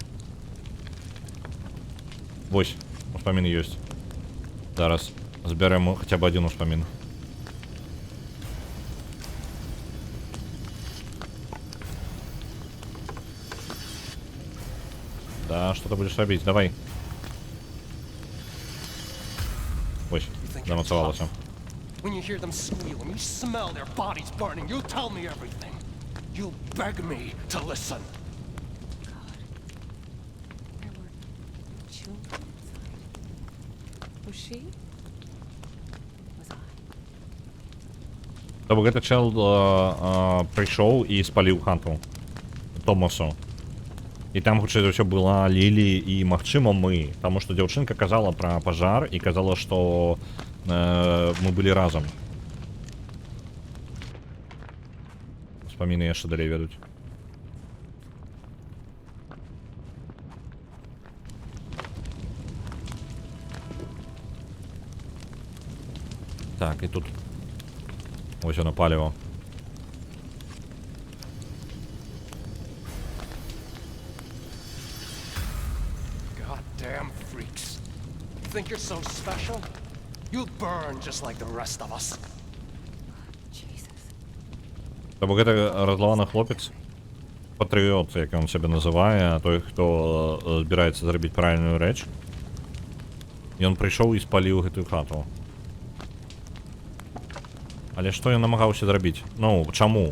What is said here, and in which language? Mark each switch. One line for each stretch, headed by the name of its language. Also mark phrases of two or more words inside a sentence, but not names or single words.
Belarusian: Вось, успамін ёсць. Зараз збярэм хаця б адзін успамін. Да,
Russian: что ты будешь робить? Давай.
Belarusian: Ой, замацевалось.
English: When you hear them squeal, when you smell their bodies burning, you'll tell me everything. You'll beg me to listen. There were children inside. Was she? Was I?
Ukrainian: Тобто
Russian: этот чел
Ukrainian: прийшов і спалив хату Томасу.
Belarusian: І там, хутчэй за ўсё, была Лілі і, магчыма, мы. Таму што дзяўчынка казала пра пажар і казала, што мы былі разам. Успаміны яшчэ далей ведуць.
Ukrainian: Так, і тут ось воно паліво.
English: Goddamn freaks. You think you're so special? You'll burn just like the rest of us. Jesus.
Belarusian: Тобто гэта разлаваны хлопец, патрыёт, як ён сябе называе, той, хто збіраецца зрабіць правільную рэч. Ён прыйшоў і спаліў гэтую хату. Але што ён намагаўся зрабіць? Ну, чаму?